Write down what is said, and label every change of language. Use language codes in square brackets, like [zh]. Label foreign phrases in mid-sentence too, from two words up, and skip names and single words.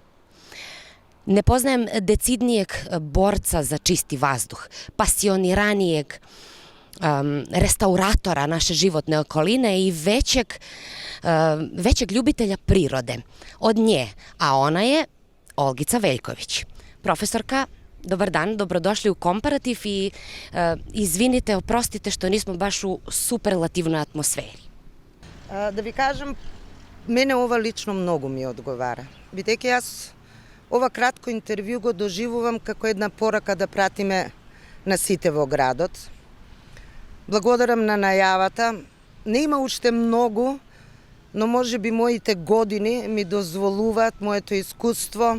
[sr] Ne poznajem decidnijeg borca za čisti vazduh, pasioniranijeg restauratora naše životne okoline i većeg ljubitelja prirode od nje, a ona je Olgica Veljković. Profesorka, dobar dan, dobrodošli u Komparativ i izvinite, oprostite što nismo baš u superlativnoj atmosferi. Da vi kažem, [mk] мене ова лично многу ми одговара. Бидејќи јас ова кратко интервју го доживувам како една порака да пратиме на сите во градот. Благодарам на најавата. Не има уште многу, но може би моите години ми дозволуваат, моето искуство.